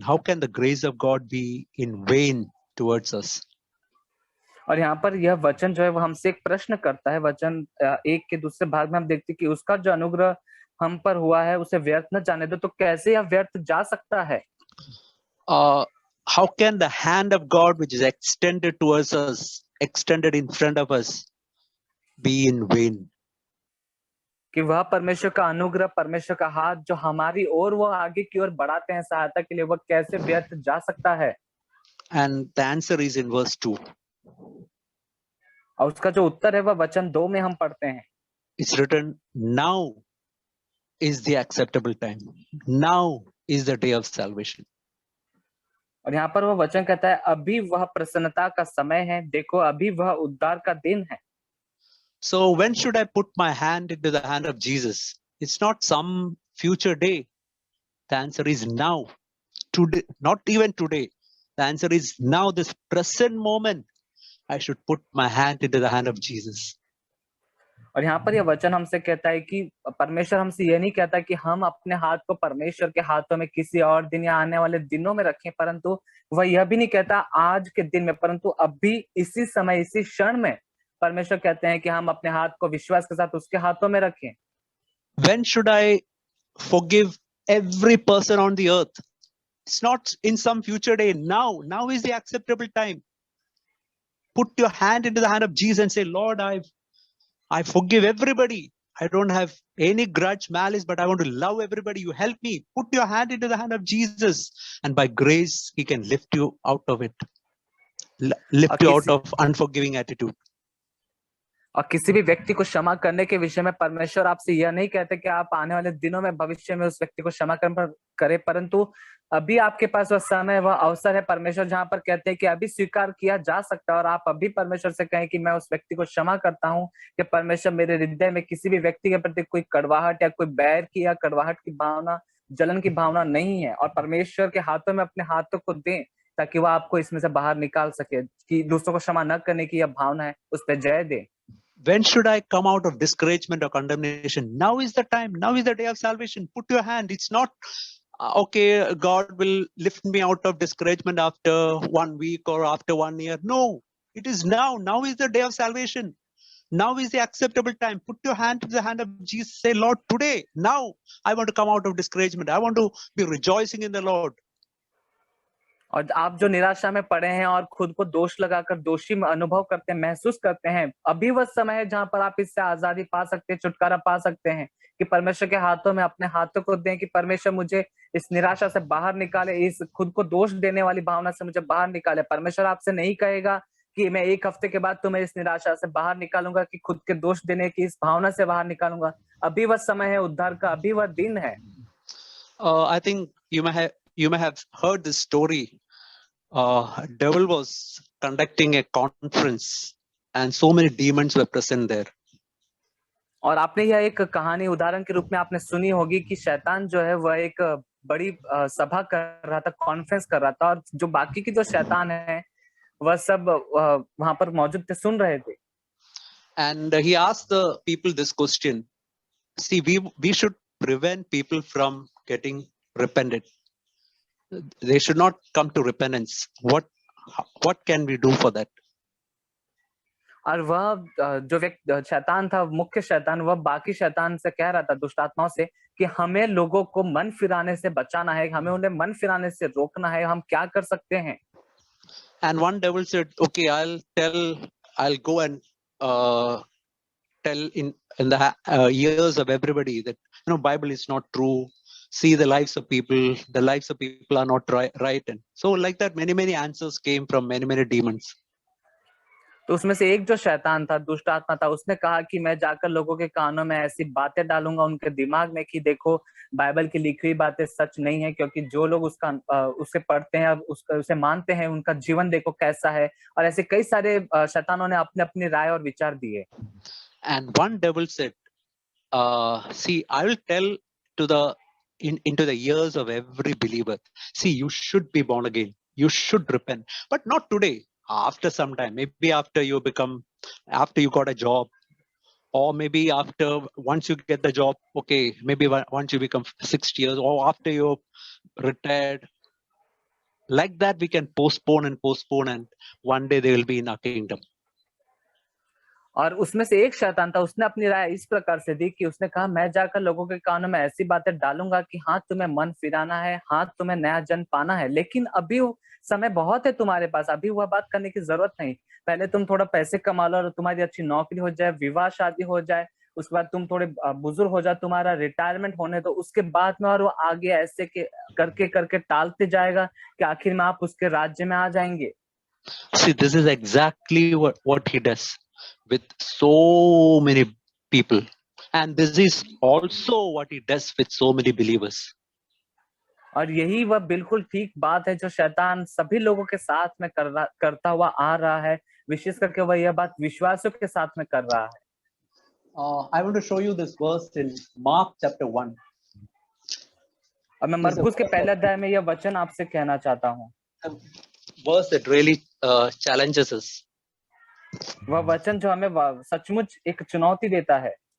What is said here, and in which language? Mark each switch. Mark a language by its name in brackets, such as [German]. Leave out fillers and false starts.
[English] How can the grace of God be in vain towards us? [Hindi] और यहाँ पर यह वचन जो है वो हमसे एक प्रश्न करता है। वचन 1 के दूसरे भाग में हम देखते हैं कि उसका जो अनुग्रह हम पर हुआ है उसे व्यर्थ न जाने दो, तो कैसे यह व्यर्थ जा सकता है? [English] How can the hand of God which is extended towards us, extended in front of us, be in vain? [Hindi] कि वह परमेश्वर का अनुग्रह, परमेश्वर का हाथ जो हमारी ओर वो आगे की ओर बढ़ाते हैं सहायता के लिए, वह कैसे व्यर्थ जा सकता है? [English] And the answer is in verse 2. [Hindi] और उसका जो उत्तर है वह वचन 2 में हम पढ़ते हैं। [English] It's written, now is the acceptable time. Now is the day of salvation. [Hindi] और यहाँ पर वह वचन कहता है, अभी वह प्रसन्नता का समय है, देखो अभी वह उद्धार का दिन है। [English] So when should I put my hand into the hand of Jesus? It's not some future day. The answer is now. Today, not even today. The answer is now, this present moment. I should put my hand into the hand of Jesus. [Hindi] और यहाँ पर यह वचन हमसे कहता है कि परमेश्वर हमसे यह नहीं कहता कि हम अपने हाथ को परमेश्वर के हाथों में किसी और दिन या आने वाले दिनों में रखें, परंतु वह यह भी नहीं कहता आज के दिन में, परंतु अभी इसी समय इसी क्षण में परमेश्वर कहते हैं कि हम अपने हाथ को विश्वास के साथ उसके हाथों में रखें। [English] When should I forgive every person on the earth? It's not in some future day. Now is the acceptable time. Put your hand into the hand of Jesus and say, Lord, I forgive everybody. I don't have any grudge, malice, but I want to love everybody. You help me. Put your hand into the hand of Jesus, and by grace, He can lift you out of it. Lift you out of unforgiving attitude. [Hindi] और किसी भी व्यक्ति को क्षमा करने के विषय में परमेश्वर आपसे यह नहीं कहते कि आप आने वाले दिनों में भविष्य में उस व्यक्ति को क्षमा करें, परंतु अभी आपके पास वह समय, वह अवसर है परमेश्वर जहां पर कहते हैं कि अभी स्वीकार किया जा सकता है, और आप अभी परमेश्वर से कहें कि मैं उस व्यक्ति को क्षमा करता हूं, कि परमेश्वर मेरे हृदय में किसी भी व्यक्ति के प्रति कोई कड़वाहट या कोई बैर की या कड़वाहट की भावना, जलन की भावना नहीं है, और परमेश्वर के हाथों में अपने हाथों को दें ताकि वह आपको इसमें से बाहर निकाल सके, कि दूसरों को क्षमा न करने की यह भावना है उस पर जय दे। [English] When should I come out of discouragement or condemnation? Now is the time. Now is the day of salvation. Put your hand. It's not, okay, God will lift me out of discouragement after 1 week or after 1 year. No, it is now. Now is the day of salvation. Now is the acceptable time. Put your hand to the hand of Jesus. Say, Lord, today, now, I want to come out of discouragement. I want to be rejoicing in the Lord. [Hindi] और आप जो निराशा में पड़े हैं और खुद को दोष लगाकर दोषी अनुभव करते हैं, महसूस करते हैं, अभी वह समय है जहां पर आप इससे आजादी पा सकते हैं, छुटकारा पा सकते हैं, कि परमेश्वर के हाथों में अपने हाथों को दें कि परमेश्वर मुझे इस निराशा से बाहर निकाले, इस खुद को दोष देने वाली भावना से मुझे बाहर निकाले। परमेश्वर आपसे नहीं कहेगा कि मैं 1 हफ्ते के बाद तुम्हें इस निराशा से बाहर निकालूंगा, कि खुद के दोष देने की इस भावना से बाहर निकालूंगा। अभी वह समय है उद्धार का, अभी वह दिन है। [English] I think you may have heard this story. Devil was conducting a conference and so many demons were present there. [Hindi] और आपने यह एक कहानी उदाहरण के रूप में आपने सुनी होगी कि शैतान जो है वह एक बड़ी सभा कर रहा था, कॉन्फ्रेंस कर रहा था, और जो बाकी की जो शैतान है वह सब वहां पर मौजूद थे, सुन रहे थे। [English] And he asked the people this question. See, we should prevent people from getting repented. They should not come to repentance. What can we do for that? [Hindi] और वह जो व्यक्ति शैतान था, मुख्य शैतान, वह बाकी शैतान से कह रहा था, दुष्ट आत्माओं से, कि हमें लोगों को मन फिराने से बचाना है, हमें उन्हें मन फिराने से रोकना है, हम क्या कर सकते हैं? [English] And one devil said, okay, I'll go and tell in the ears of everybody that Bible is not true. See the lives of people. The lives of people are not right. And so like that, many answers came from many demons. [Hindi] तो उसमें से एक जो शैतान था, दुष्ट आत्मा था, उसने कहा कि मैं जाकर लोगों के कानों में ऐसी बातें डालूंगा उनके दिमाग में कि देखो बाइबल की लिखी हुई बातें सच नहीं है, क्योंकि जो लोग उसे पढ़ते हैं, उसे मानते हैं, उनका जीवन देखो कैसा है। और ऐसे कई सारे शैतानों ने अपने अपनी राय और विचार दिए। [English] And one devil said, see, I will tell to into the ears of every believer, see, you should be born again, you should repent, but not today, after some time, maybe after you got a job, or maybe after, once you get the job, okay, maybe once you become 60 years, or after you're retired. Like that, we can postpone, and one day they will be in our kingdom. [Hindi] और उसमें से एक शैतान था, उसने अपनी राय इस प्रकार से दी कि उसने कहा मैं जाकर लोगों के कानों में ऐसी बातें डालूंगा कि हाँ तुम्हें मन फिराना है, हाँ तुम्हें नया जन्म पाना है, लेकिन अभी समय बहुत है तुम्हारे पास, अभी वह बात करने की जरूरत नहीं। पहले तुम थोड़ा पैसे कमा लो और तुम्हारी अच्छी नौकरी हो जाए, विवाह शादी हो जाए, उसके बाद तुम थोड़े बुजुर्ग हो जाए, तुम्हारा रिटायरमेंट होने दो, उसके बाद में और वो आगे ऐसे के करके करके टालते जाएगा कि आखिर में आप उसके राज्य में आ जाएंगे। [English] See, this is exactly what he does with so many people, and this is also what he does with so many believers. [Hindi] और यही वह बिल्कुल ठीक बात है जो शैतान सभी लोगों के साथ में करता हुआ आ रहा है, विशेष करके वह यह बात विश्वासियों के साथ में कर रहा है। [English] I want to show you this verse in Mark chapter 1. [Hindi] और मैं मरकुस के पहले अध्याय में यह वचन आपसे कहना चाहता हूँ। [English] Verse that really challenges us. [Hindi] वह वचन जो हमें सचमुच एक चुनौती देता है।